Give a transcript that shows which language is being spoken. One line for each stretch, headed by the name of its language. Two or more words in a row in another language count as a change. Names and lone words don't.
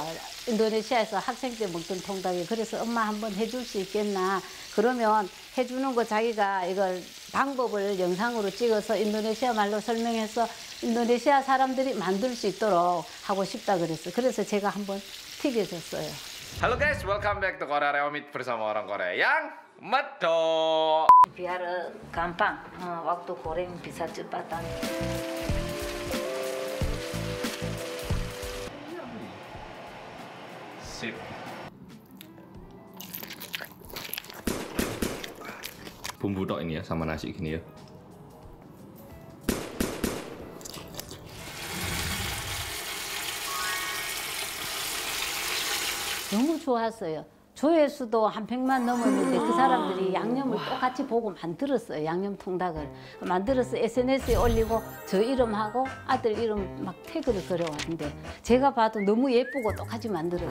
Korean: 인도네시아에서 학생 때 먹던 통닭이. 그래서 엄마 한번 해줄 수 있겠나. 그러면 해주는 거 자기가 이걸 방법을 영상으로 찍어서 인도네시아 말로 설명해서 인도네시아 사람들이 만들 수 있도록 하고 싶다 그랬어. 그래서 제가 한번 튀겨줬어요.
Indonesian: Halo guys,
English: welcome back to
Indonesian: Korea Reomit bersama orang Korea yang medok. Biar gampang waktu goreng bisa cepatan. Sip. Bumbu tok ini ya sama nasi gini ya.
Korean: 너무 좋았어요. 조회수도 한 100만 넘었는데 그 사람들이 양념을 똑같이 보고 만들었어요. 양념 통닭을 만들어서 SNS에 올리고 저 이름하고 아들 이름 막 태그를 걸어왔는데 제가 봐도 너무 예쁘고 똑같이 만들어요.